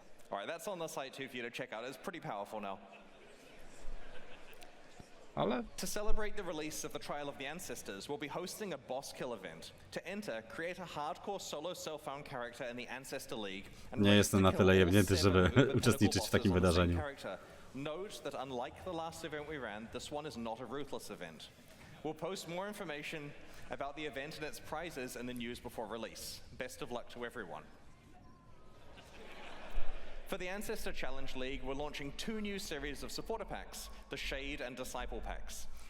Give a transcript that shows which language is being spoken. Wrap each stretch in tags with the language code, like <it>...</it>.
<en>Alright, that's on the site too for you to check out. It's pretty powerful now. To celebrate the release of the Trial of the Ancestors, we'll be hosting a boss kill event. To enter, create a hardcore solo self-found character in the Ancestor League.</en> <pl>Nie jestem na tyle jebnięty, żeby uczestniczyć w takim wydarzeniu.</pl> <en>Note that unlike the last event we ran, this one is not a ruthless event. We'll post more information about the event and its prizes in the news before release. Best of luck to everyone. For the Ancestor Challenge League, we're launching 2 new series of supporter packs, the Shade and Disciple packs.</en>